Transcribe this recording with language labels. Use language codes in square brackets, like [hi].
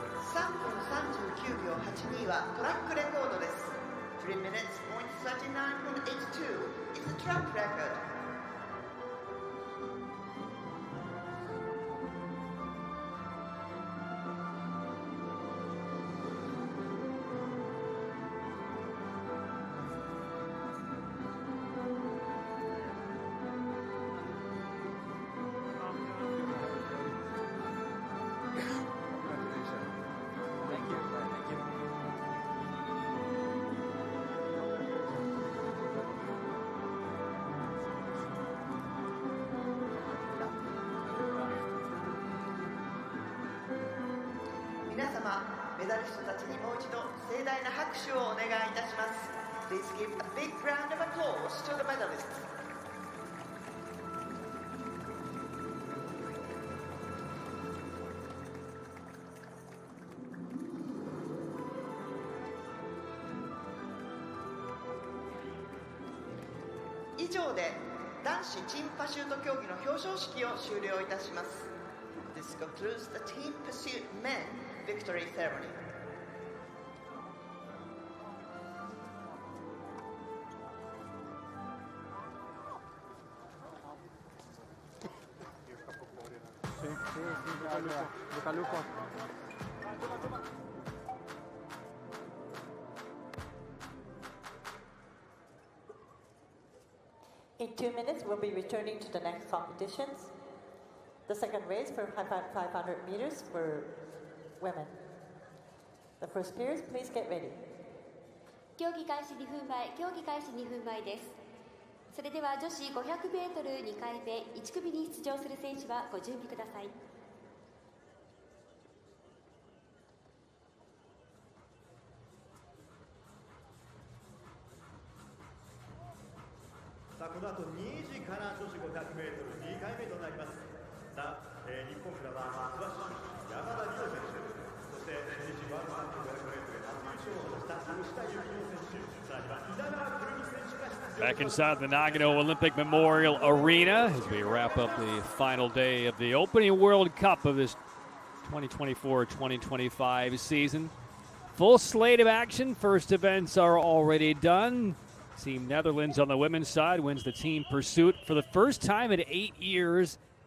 [ja] 3分39秒82はトラックレコードです。 [en] 3 minutes .39.82 is the track record. [ja] 皆様、メダリストたちにもう一度盛大な拍手をお願いいたします。 [en] Please give a big round of applause to the medalists. [ja] 以上で男子チームパシュート競技の表彰式を終了いたします。 [en] This concludes the team pursuit men victory ceremony. In 2 minutes, we'll be returning to the next competitions. The second race for 500 meters for women. The first pairs, please get ready. [ja] 競技開始2分前、競技開始2分前です。それでは女子500メートル2回目1組に出場する選手はご準備ください。さあこの後2時から女子 500m2 回目となります。さあ、日本からは松橋山田理央選手、そして先日ワールドカップ 500m 初優勝を果たした吉田幸乃選手、さらには稲川くるみ選手が出場。 [en] Back inside the Nagano Olympic Memorial Arena as we wrap up the final day of the opening World Cup of this 2024-2025 season. Full slate of action. First events are already done. Team Netherlands on the women's side wins the team pursuit for the first time in 8 years.